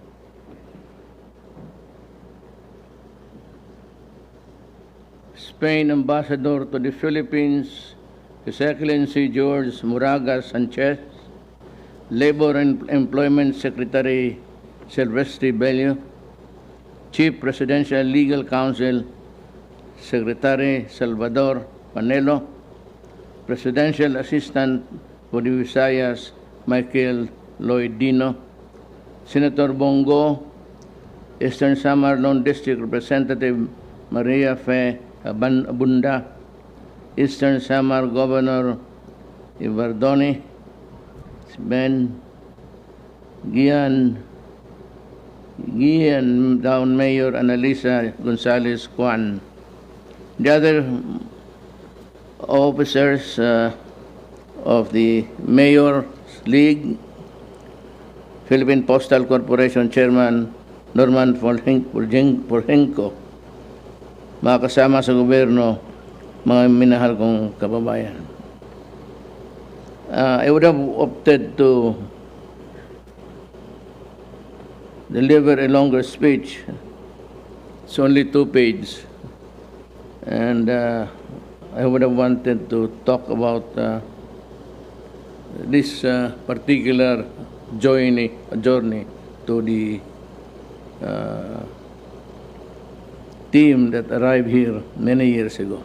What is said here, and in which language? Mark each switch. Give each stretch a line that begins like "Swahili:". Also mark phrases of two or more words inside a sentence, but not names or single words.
English: Spain Ambassador to the Philippines, His Excellency George Moraga Sanchez, Labor and Employment Secretary Silvestre Bello, Chief Presidential Legal Counsel Secretary Salvador Panelo, Presidential Assistant for the Visayas Michael Lloyd Dino, Senator Bongo, Eastern Samar Non-District Representative Maria Fe Abunda, Eastern Samar Governor Ivardoni, Ben Gian Down Mayor Analisa Gonzalez Juan. The other officers of the Mayor's League, Philippine Postal Corporation Chairman Norman Porhenco,
Cebuano: mga kasama sa gobyerno, mga minahal kong kababayan.
English: I would have opted to deliver a longer speech. It's only 2 pages. And I would have wanted to talk about this particular journey to the team that arrived here many years ago.